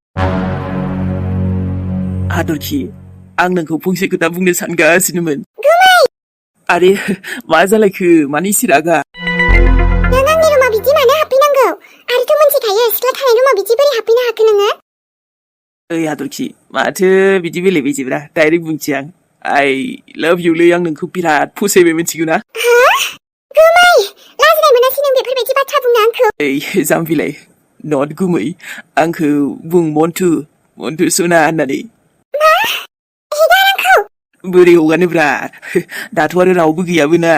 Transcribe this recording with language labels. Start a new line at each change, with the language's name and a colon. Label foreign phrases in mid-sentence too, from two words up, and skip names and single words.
Bodo: हाथरखि आं नोंखौ फंसे खोथा बुंनो सानगासिनोमोन गुमै आरे मा जालायखो मानो इसे रागा नों आंनि रुमाव बिदि मानो हाबफैनांगौ आरोथ' मोनथिखायो सिख्ला थानाय रुमाव बिदि बोरै हाबफैनो हाखो नोङो ओइ हाथरखि माथो बिदि बेले बेजेब्रा डाइरेक्ट बुंसै आं
English: I love you
Bodo: लै आं नोंखौ बिराद फसायबाय मिथिगौ ना गुमै लाजिनाय मोनासै नों बेफोरबायदि बाथ्रा बुंनो आंखौ ओइ जाम्बिलाय नट गुमै आंखौ बुं मन्टु सना होननानै हेगार आंखौ बोरै हगारनोब्रा दाथ' आरो रावबो गैयाबो ना